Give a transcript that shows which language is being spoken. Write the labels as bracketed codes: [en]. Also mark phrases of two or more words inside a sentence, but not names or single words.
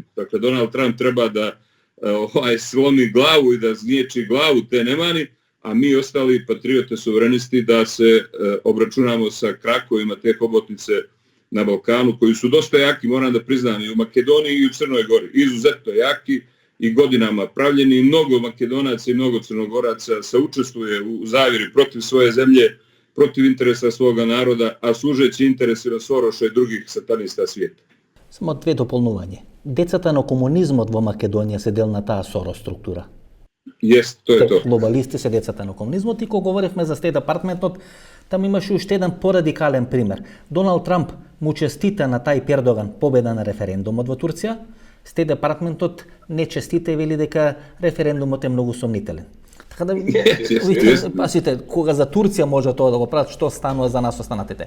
[sr] Dakle, Donald Trump treba da slomi glavu i da zniječi glavu te nemani, a mi ostali patriote suverenisti da se obračunamo sa krakovima te hobotnice na Balkanu, koji su dosta jaki, moram da priznam, i u Makedoniji i u Crnoj Gori. Izuzetno jaki i godinama pravljeni, i mnogo Makedonaca i mnogo Crnogoraca saučestvuje u zavjeri protiv svoje zemlje, protiv interesa svoga naroda, a služeći interesima Soroša и других сатаниста свijeta. [mk] Само две дополнување. Децата на комунизмот во Македонија се дел на таа Сорос структура. [sr] Jest, to je to. [mk] Глобалисти се децата на комунизмот и кога говоревме за Стейт Департментот, там имаше уште еден порадикален пример. Доналд Трамп му честита на Тајип Ердоган победа на референдумот во Турција, Стейт Департментот не честита и вели дека референдумот е многу сомнителен. Така да видите, пасите, кога за Турција може тоа да го прават, што станува за нас останатите.